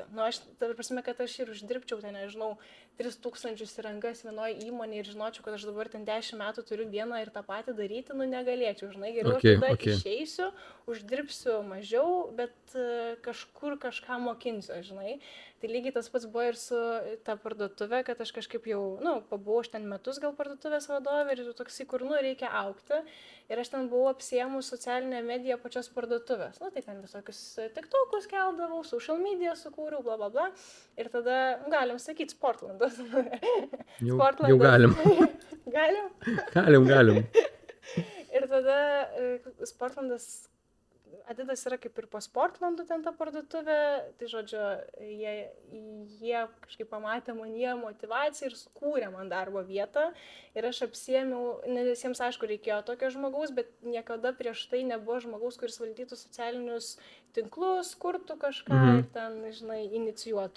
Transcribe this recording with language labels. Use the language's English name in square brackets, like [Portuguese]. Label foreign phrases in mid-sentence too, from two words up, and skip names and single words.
[Lithuanian] Aš, prasme, kad aš ir uždirbčiau, ten nežinau, 3000 į rankas vienoje įmonėje ir žinočiau, kad aš dabar ten 10 metų turiu vieną ir tą patį daryti, negalėčiau, žinai, geriau aš tada išeisiu, uždirbsiu mažiau, bet kažkur kažką mokinsiu, žinai. Tai lygiai tas pats buvo ir su ta parduotuvė, kad aš kažkaip jau, pabuvau aš ten metus gal parduotuvės vadovė ir toksai, kur, reikia augti. Ir aš ten buvau apsiėmus socialinę mediją pačios parduotuvės. Tai ten visokius tiktokus keldavau, [English] social media [Lithuanian] sukūriau, bla bla bla. Ir tada, galim sakyti, Sportlandas. Jau galim. Galim. Ir tada Sportlandas, Adidas yra kaip ir po Sportlandu ten ta parduotuvė, tai žodžiu, jie kažkaip pamatė manyje motivaciją ir sukūrė man darbo vietą ir aš apsiėmiau, nes jiems aišku reikėjo tokio žmogaus, bet niekada prieš tai nebuvo žmogaus, kuris valdytų socialinius tinklus, kurtų kažką ir ten, žinai, inicijuotų.